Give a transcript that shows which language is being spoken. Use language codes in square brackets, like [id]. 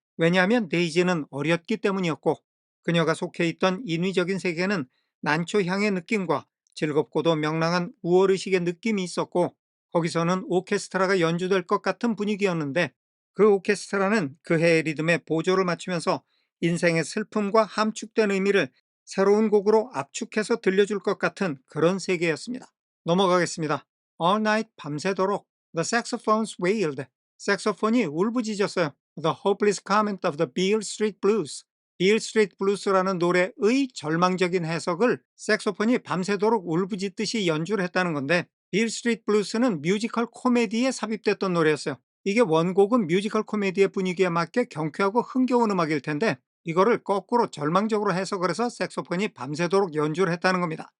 [ko] 왜냐하면 데이지는 어렸기 때문이었고 그녀가 속해 있던 인위적인 세계는 난초향의 느낌과 즐겁고도 명랑한 우월의식의 느낌이 있었고 거기서는 오케스트라가 연주될 것 같은 분위기였는데 그 오케스트라는 그 해의 리듬에 보조를 맞추면서 인생의 슬픔과 함축된 의미를 새로운 곡으로 압축해서 들려줄 것 같은 그런 세계였습니다. 넘어가겠습니다. [en] All night [ko] 밤새도록 [en] The saxophones wailed. [ko] 색소폰이 울부짖었어요. [en] The hopeless comment of the Beale Street Blues. [ko] Beale Street Blues라는 노래의 절망적인 해석을 색소폰이 밤새도록 울부짖듯이 연주를 했다는 건데 Beale Street Blues는 뮤지컬 코미디에 삽입됐던 노래였어요. 이게 원곡은 뮤지컬 코미디의 분위기에 맞게 경쾌하고 흥겨운 음악일 텐데 이거를 거꾸로 절망적으로 해석을 해서 색소폰이 밤새도록 연주를 했다는 겁니다.